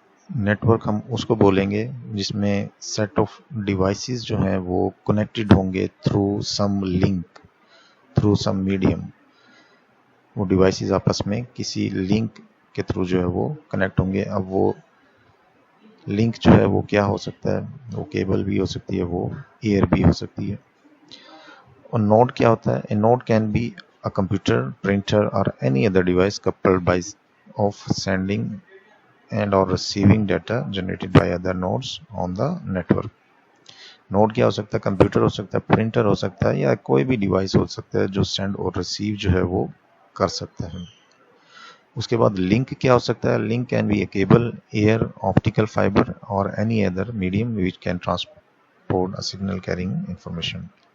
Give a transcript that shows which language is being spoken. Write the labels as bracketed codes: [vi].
[hi] Network हम उसको बोलेंगे जिसमें सेट ऑफ डिवाइसेस जो हैं वो कनेक्टेड होंगे through some link, through some medium. वो डिवाइसेस आपस में किसी लिंक के थ्रू जो है वो कनेक्ट होंगे। अब वो लिंक जो है वो क्या हो सकता है? वो केबल भी हो सकती है, वो एयर भी हो सकती है। और नोड क्या होता है? [en] A node can be a computer, printer or any other device coupled by of sending and or receiving data generated by other nodes on the network. [hi] Node क्या हो सकता है? कंप्यूटर हो सकता है, प्रिंटर हो सकता है, या कोई भी डिवाइस हो सकता है जो सेंड और रिसीव जो है वो कर सकता है। उसके बाद लिंक क्या हो सकता है? [en] Link can be a cable, air, optical fibre or any other medium which can transport a signal carrying information.